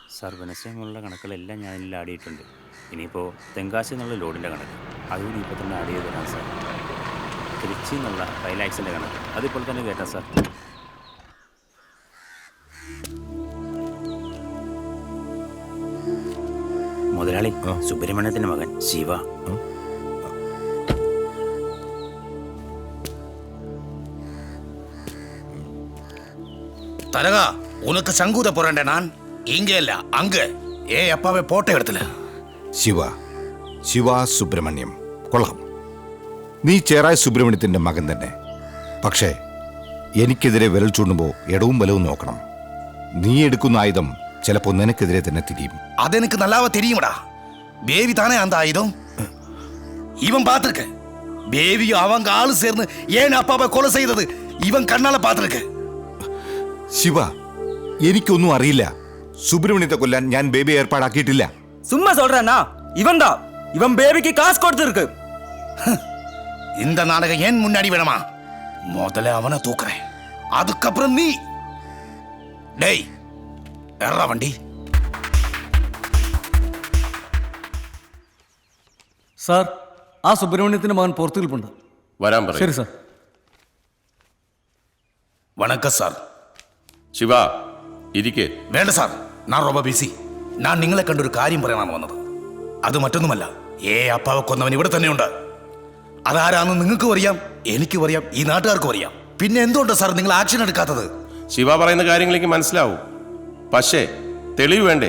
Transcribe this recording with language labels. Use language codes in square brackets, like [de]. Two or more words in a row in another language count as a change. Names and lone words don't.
[ml] സാർ വെനസ്ഡേമുള്ള കണക്കുകളെല്ലാം ഞാൻ ഇതിൽ ആഡ് ചെയ്തിട്ടുണ്ട്. ഇനിയിപ്പോൾ തെങ്കാശി എന്നുള്ള ലോഡിൻ്റെ കണക്ക് അതുകൂടി ഇപ്പോൾ തന്നെ ആഡ് ചെയ്ത് തരാം സാർ. തിരുച്ചി എന്നുള്ള 5 lakhs-ൻ്റെ കണക്ക് അതിപ്പോൾ തന്നെ കയറ്റാം സാർ. മുതലാളി, സുബ്രഹ്മണ്യത്തിൻ്റെ മകൻ ശിവ. [ta] தரகா உனக்கு சங்கூத போறேன் நான் இங்கே இல்ல அங்க அப்பாவை போட்டோ எடுத்துல. [ml] ശിവ സുബ്രഹ്മണ്യം കൊള്ളാം. നീ ചേറായ സുബ്രഹ്മണ്യത്തിന്റെ മകൻ തന്നെ. പക്ഷേ എനിക്കെതിരെ വിരൽ ചൂണ്ടുമ്പോൾ ഇടവും വലവും നോക്കണം. നീ എടുക്കുന്ന ആയുധം ചിലപ്പോൾ നിനക്കെതിരെ തന്നെ തിരിയും. അതെനിക്ക് നല്ലാവ [ta] தெரியுமடா. பேவி தானே அந்த ஆயுதம். இவன் பார்த்திருக்க. பேவியும் அவங்க ஆளு சேர்ந்து ஏன் அப்பாவை கொலை செய்தது இவன் கண்ணால பார்த்திருக்க. [ml] ശിവ, എനിക്കൊന്നും അറിയില്ല. സുബ്രഹ്മണ്യത്തെ കൊല്ലാൻ ഞാൻ ബേബി ഏർപ്പാടാക്കിയിട്ടില്ല. [ta] சும்மா சொல்றேன்னா இவன் தான். இவன் பேபிக்கு காசு கொடுத்துருக்கு. இந்த நாடகம் ஏன் முன்னாடி வேணுமா? முதல்ல அவனை தூக்குறேன், அதுக்கப்புறம் நீ. டேய் ஏறா வண்டி. [ml] സാർ, ആ സുബ്രഹ്മണ്യത്തിന്റെ മകൻ പുറത്തു നിൽപ്പുണ്ട്. വരാൻ പറയും. ശരി സാർ. [ta] வணக்கம் சார். [ml] ശിവ, ഇരിക്കേ. വേണ്ട സാർ, ഞാൻ ரொம்ப ബിസി. ഞാൻ നിങ്ങളെ കണ്ടൊരു കാര്യം പറയാനാണ് വന്നത്. അത് മറ്റൊന്നുമല്ല, അപ്പാവെ കൊന്നവൻ ഇവിടെ തന്നെയുണ്ട്. അതാരാന്ന് നിങ്ങൾക്കും അറിയാം, എനിക്കും അറിയാം, ഈ നാട്ടുകാർക്കും അറിയാം. പിന്നെ എന്തുകൊണ്ടാണ് സാർ നിങ്ങൾ ആക്ഷൻ എടുക്കാത്തത്? ശിവ പറയുന്ന കാര്യങ്ങളേക്ക് മനസ്സിലാവും, പക്ഷേ തെളിവ് വേണ്ടേ?